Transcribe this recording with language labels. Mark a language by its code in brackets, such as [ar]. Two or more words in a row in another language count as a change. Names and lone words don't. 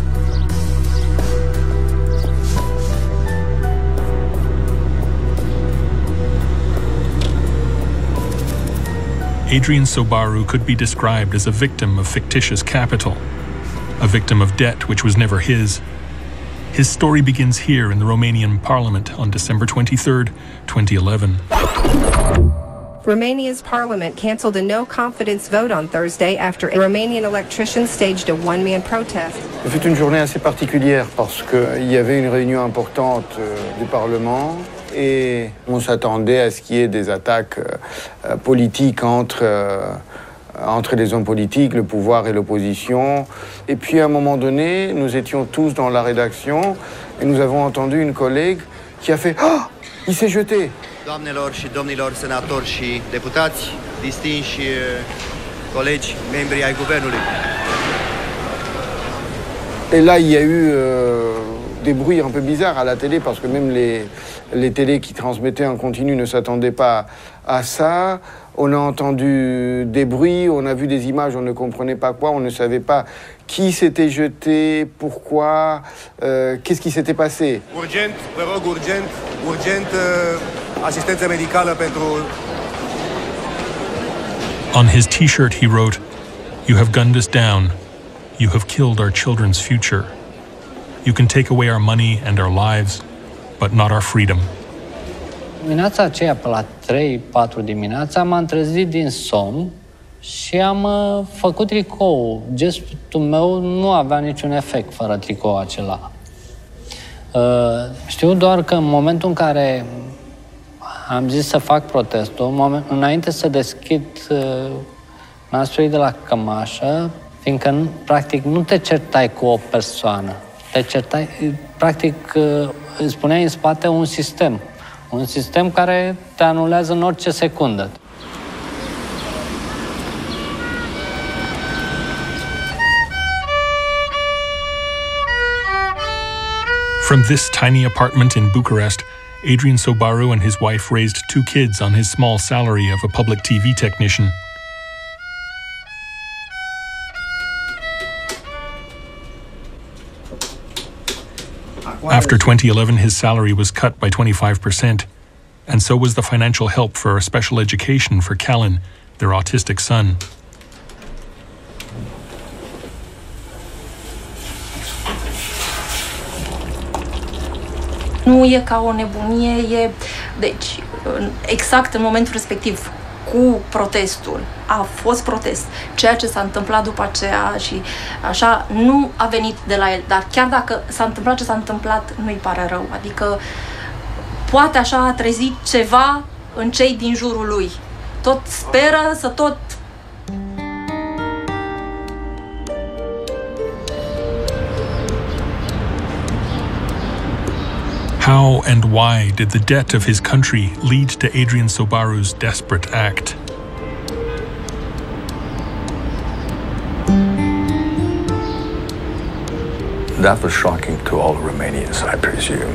[en] Adrian Sobaru could be described as a victim of fictitious capital, a victim of debt which was never his. His story begins here in the Romanian parliament on December 23rd, 2011. Romania's parliament canceled a no-confidence vote on Thursday after Romanian electricians staged a one-man protest. [fr] C'est une journée assez particulière parce qu'il y avait une réunion importante du Parlement et on s'attendait à ce qu'il y ait des attaques politiques entre les hommes politiques, le pouvoir et l'opposition. Et puis à un moment donné, nous étions tous dans la rédaction et nous avons entendu une collègue qui a fait « Ah, il s'est jeté !» [ro] Doamnelor și domnilor senatori și deputați, distinși colegi, membri ai guvernului. [fr] Et là, il y a eu des bruits un peu bizarres à la télé parce que même les télés qui transmettaient en continu ne s'attendaient pas à ça. On a entendu des bruits, on a vu des images, on ne comprenait pas quoi, on ne savait pas qui s'était jeté, pourquoi, qu'est-ce qui s'était passé. [ro] Urgent, vă rog, urgent, asistență medicală pentru... [en] On his t-shirt he wrote, "You have gunned us down. You have killed our children's future. You can take away our money and our lives, but not our freedom." [ro] Dimineața aceea, pe la 3-4 dimineața, m-am trezit din somn și am făcut tricou. Gestul meu nu avea niciun efect fără tricou acela. Știu doar că în momentul în care am zis să fac protestul, înainte să deschid nasul de la cămașă, fiindcă, practic, nu te certai cu o persoană. Te certai, practic, îți puneai în spate un sistem. Un sistem care te anulează în orice secundă. [en] From this tiny apartment in Bucharest, Adrian Sobaru and his wife raised 2 kids on his small salary of a public TV technician. After 2011, his salary was cut by 25%, and so was the financial help for special education for Calin, their autistic son. [ro] Nu e ca o nebunie, e Deci, exact în momentul respectiv, cu protestul, a fost protest. Ceea ce s-a întâmplat după aceea și așa nu a venit de la el, dar chiar dacă s-a întâmplat ce s-a întâmplat, nu-i pare rău. Adică poate așa a trezit ceva în cei din jurul lui. Tot speră să tot... [en] How and why did the debt of his country lead to Adrian Sobaru's desperate act? That was shocking to all Romanians, I presume.